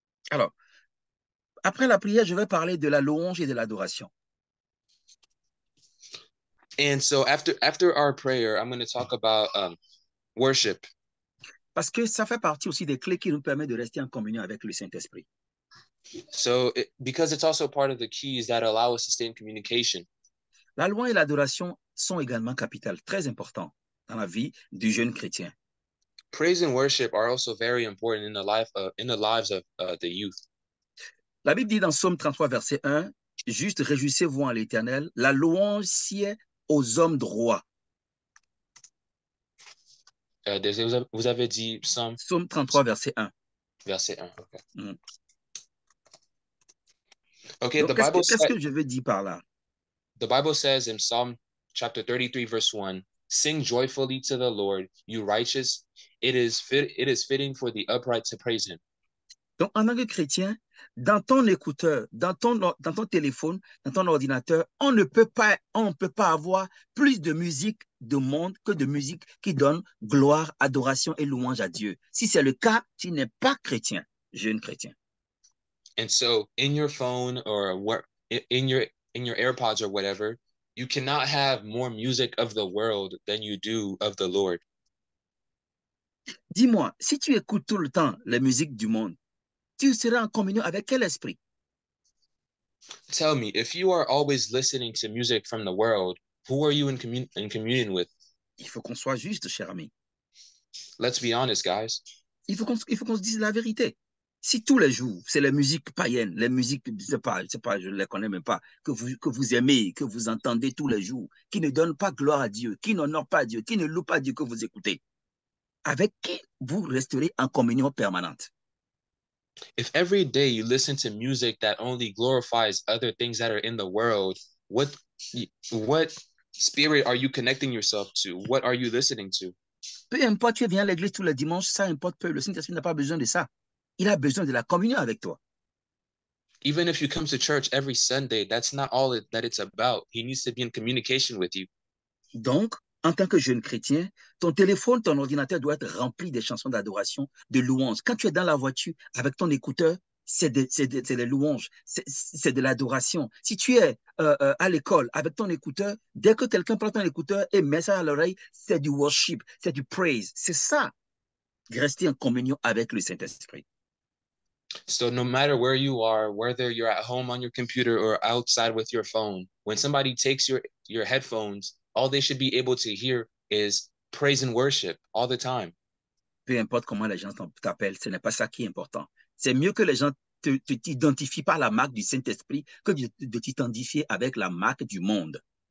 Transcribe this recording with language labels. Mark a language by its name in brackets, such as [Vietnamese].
[French] Alors, après la prière, je vais parler de la louange et de l'adoration. [English] And so after our prayer, I'm going to talk about worship. [French] Parce que ça fait partie aussi des clés qui nous permettent de rester en communion avec le Saint-Esprit. [English] So because it's also part of the keys that allow us to stay in communication. [French] La louange et l'adoration sont également capitales, très importants dans la vie du jeune chrétien. [English] Praise and worship are also very important in the lives of the youth. [French] La Bible dit dans Psaume 33, verset 1, « Juste réjouissez-vous en l'Éternel, la louange sied aux hommes droits. » Vous avez dit Psaume 33, verset 1. Verset 1, okay. [English] Okay, [French] Donc, qu'est-ce que je veux dire par là? [English] the Bible says in Psalm chapter 33, verse 1, sing joyfully to the Lord, you righteous. It is fitting for the upright to praise him. [French] Donc, en tant que chrétien, dans ton écouteur, dans ton téléphone, dans ton ordinateur, on ne peut pas avoir plus de musique de monde que de musique qui donne gloire, adoration et louange à Dieu. Si c'est le cas, tu n'es pas chrétien, jeune chrétien. [English] And so in your phone or what in your AirPods or whatever, you cannot have more music of the world than you do of the Lord. [French] Dis-moi, si tu écoutes tout le temps les musiques du monde, tu seras en communion avec quel esprit? [English] Tell me, if you are always listening to music from the world, who are you in communion with? [French] Il faut qu'on soit juste, cher ami. [English] Let's be honest, guys. [French] Il faut qu'on se dise la vérité. Si tous les jours, c'est les musiques païennes, les musiques, je sais pas, je ne les connais même pas, que vous aimez, que vous entendez tous les jours, qui ne donnent pas gloire à Dieu, qui n'honorent pas Dieu, qui ne louent pas Dieu que vous écoutez, avec qui vous resterez en communion permanente? [English] If every day you listen to music that only glorifies other things that are in the world, what spirit are you connecting yourself to? What are you listening to? [French] Peu importe, tu viens à l'église tous les dimanches, ça importe peu. Le Saint-Esprit n'a pas besoin de ça. Il a besoin de la communion avec toi. [English] Even if you come to church every Sunday, that's not that it's about. He needs to be in communication with you. [French] Donc, en tant que jeune chrétien, ton téléphone, ton ordinateur doit être rempli des chansons d'adoration, de louanges. Quand tu es dans la voiture avec ton écouteur, c'est des louanges, c'est de l'adoration. Si tu es à l'école avec ton écouteur, dès que quelqu'un prend ton écouteur et met ça à l'oreille, c'est du worship, c'est du praise. C'est ça, rester en communion avec le Saint-Esprit. [English] So no matter where you are, whether you're at home on your computer or outside with your phone, when somebody takes your headphones, all they should be able to hear is praise and worship all the time. [French] Peu importe comment les gens t'appellent, ce n'est pas ça qui est important. C'est mieux que les gens t'identifient par la marque du Saint-Esprit que de t'identifier avec la marque du monde.